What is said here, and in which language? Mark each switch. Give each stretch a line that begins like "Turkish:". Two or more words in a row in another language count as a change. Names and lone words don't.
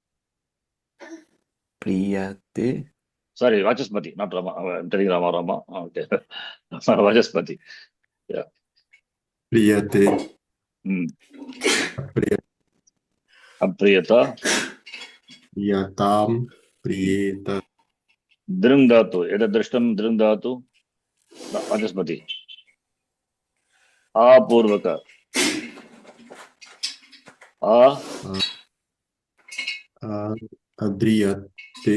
Sanskrit: प्रियते
English: Sorry, Vachaspati, not Rama. I'm telling Rama. Okay. Vachaspati. Yeah.
Sanskrit: Priyate. Apriyata. Yatam. Priyeta. दृङ् धातु. यदा दृष्टम् दृङ् धातु. वाचस्पति। अपूर्वक. Adriyate.